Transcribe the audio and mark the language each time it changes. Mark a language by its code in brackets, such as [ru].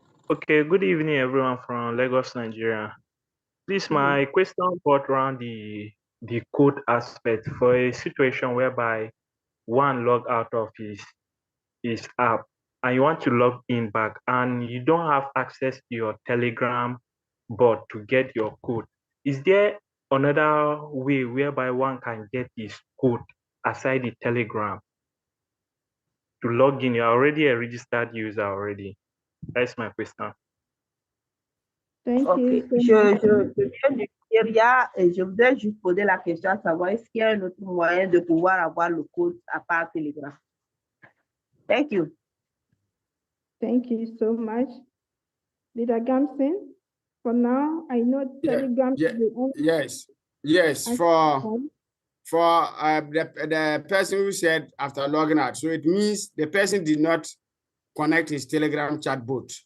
[en] Okay, good evening, everyone from Lagos, Nigeria. Please, my question brought around the code aspect for a situation whereby one log out of his app and you want to log in back and you don't have access to your Telegram bot to get your code. Is there another way whereby one can get this code aside the Telegram to log in? You're already a registered user already. That's my question. Thank Ok, you. [fr] je viens du Nigeria et je voudrais juste poser la question à savoir est-ce qu'il y a un autre moyen de pouvoir avoir le code à part Telegram? [en] Thank you. Thank you so much. Leader Gamson, for now, I know Telegram is the only Yes. For the person who said after logging out, so it means the person did not connect his Telegram chat bot.